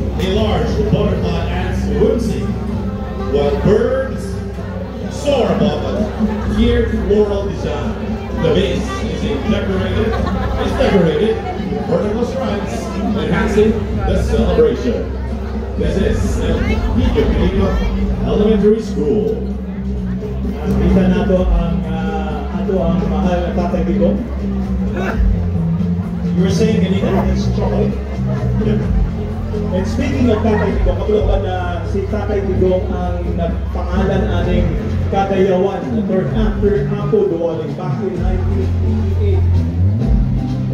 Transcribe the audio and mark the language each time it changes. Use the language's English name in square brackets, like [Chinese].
[English] A large butterfly ants whimsy, while birds soar above a tiered floral design. The base is decorated with vertical stripes, enhancing the celebration. This is El Pico Elementary School. [Cebuano] Kita nato ang mahal na Tatay Digong. [English] You were saying kanina, it's chocolate. Yeah. And speaking of [Cebuano] Tatay Digong, kapag na si Tatay Digong ang nagpangalan aning Kadayawan, third after Apo Duwaling back in 1988.